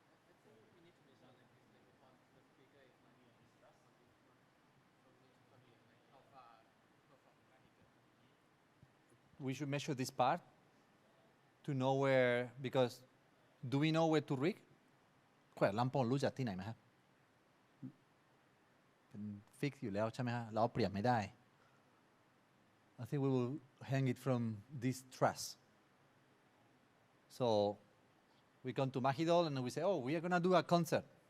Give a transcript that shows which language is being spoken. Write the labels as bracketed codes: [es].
[en] I think we need to measure like this, like the speaker is like from here, like how far from the speaker. We should measure this part to know where, because do we know where to rig? [th] แขวนลำโพงรู้จักที่ไหนไหมครับเป็นฟิกอยู่แล้วใช่ไหมฮะเราเปลี่ยนไม่ได้ [en] I think we will hang it from this truss. So we come to Mahidol and we say, oh, we are gonna do a concert.